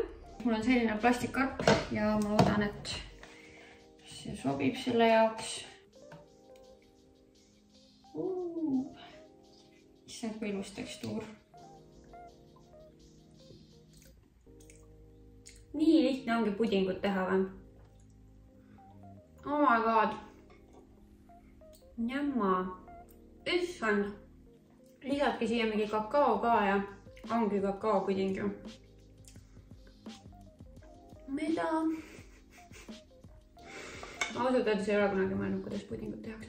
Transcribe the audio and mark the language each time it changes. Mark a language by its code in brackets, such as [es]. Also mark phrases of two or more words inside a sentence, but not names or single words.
[et] Mul on selline plastikkarp ja ma loodan, et see sobib selle jaoks. See on ilus tekstuur. Nii lihtne ongi pudingut teha või? [en] Oh my god. [et] Njamma. Issand. Lisadki siia mingi kakao ka ja ongi kakaopuding ju. Mida? Ausalt öeldes ei ole kunagi mõelnud, kuidas pudingut tehakse.